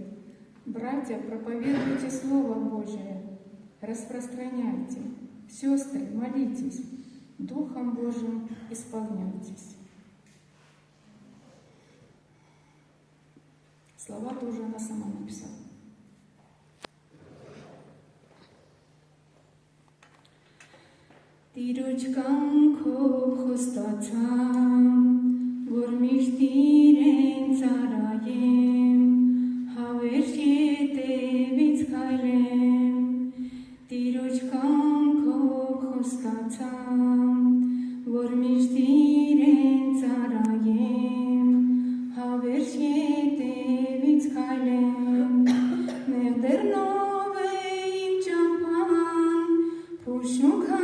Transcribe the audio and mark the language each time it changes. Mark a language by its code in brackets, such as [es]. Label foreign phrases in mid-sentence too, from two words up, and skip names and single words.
[ru] Братья, проповедуйте Слово Божие, распространяйте. Сестры, молитесь, Духом Божьим исполняйтесь. Слова тоже она сама написала. [hy] Տիրոջ կանքով խոստացամ, որ միշտ իրեն ծառայեմ, հավերժ ետևից քայլեմ, Տիրոջ կանքով խոստացամ, որ միշտ իրեն ծառայեմ, հավերժ ետևից քայլեմ, նեղ դեռնով է իմ ճամփան, փոշուկ